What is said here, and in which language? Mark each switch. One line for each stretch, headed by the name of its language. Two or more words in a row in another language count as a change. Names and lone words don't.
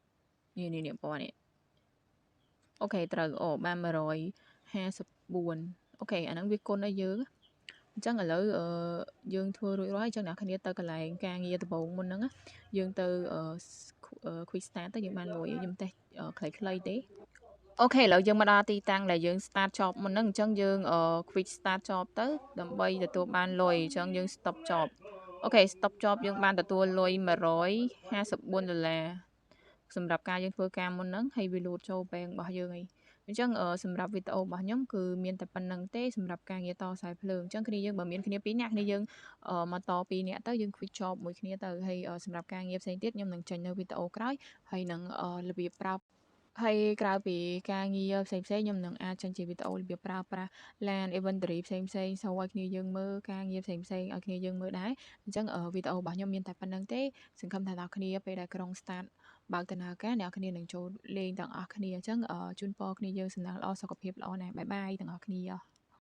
Khmer: នេះពណ៌នេះអូខេត្រូវបាន154 អូខេអាហ្នឹងវាគុណឲ្យយើងអញ្ចឹងឥឡូវយើងធ្វើរួចរាល់ហើយអញ្ចឹងអ្នកគ្នាទៅកន្លែងការងារដំបូងមុនហ្នឹងយើងទៅ
English: quick start
Khmer: ទៅយើងបានលុយខ្ញុំតេស្តខ្លីៗទេអូខេឥឡូវយើងមកដល់ទីតាំងដែលយើង
English: start job
Khmer: មុនហ្នឹងអញ្ចឹងយើង
English: quick start job
Khmer: ទៅដើម្បីទទួលបានលុយអញ្ចឹងយើង
English: stop job
Khmer: អូខេ
English: stop job
Khmer: យើងបានទទួលលុយ$154សម្រាប់ការយើងធ្វើការមុនហ្នឹងហើយវា load ចូល bank របស់យើងហើយអញ្ចឹងសម្រាប់វីដេអូរបស់ខ្ញុំគឺមានតែប៉ុណ្្នឹងទេសម្រាប់ការងារតខ្សែភ្លើងអញ្ចឹងគ្នាយើងបើមានគ្នា2នាក់គ្នា យើងមកត2នាក់ទៅយើង
English: quick job
Khmer: មួយគ្នាទៅហើយសម្រាប់ការងារផ្សេងទៀតខ្ញុំនឹងចេញនៅវីដេអូក្រោយហើយនឹងរបៀបប្រើហើយក្រៅពីការងារផ្សេងៗខ្ញុំនឹងអាចចេញជាវីដេអូរបៀបប្រើប្រាស់
English: LAN inventory
Khmer: ផ្សេងៗសូវឲ្យគ្នាយើងមើលការងារផ្សេងៗឲ្យគ្នាយើងមើលដែរអញ្ចឹងវីដេអូរបស់ខ្ញុំមានតែប៉ុណ្្នឹងទេសង្ឃឹមថាអ្នកគ្នាពេលដែលក្រុង start បើកដំណើរការអ្នកគ្នានឹងចូលលេងទាំងអស់គ្នាអញ្ចឹងជូនពរគ្នាយើងសំណាងល្អសុខភាពល្អណាស់បាយបាយទាំងអស់គ្នា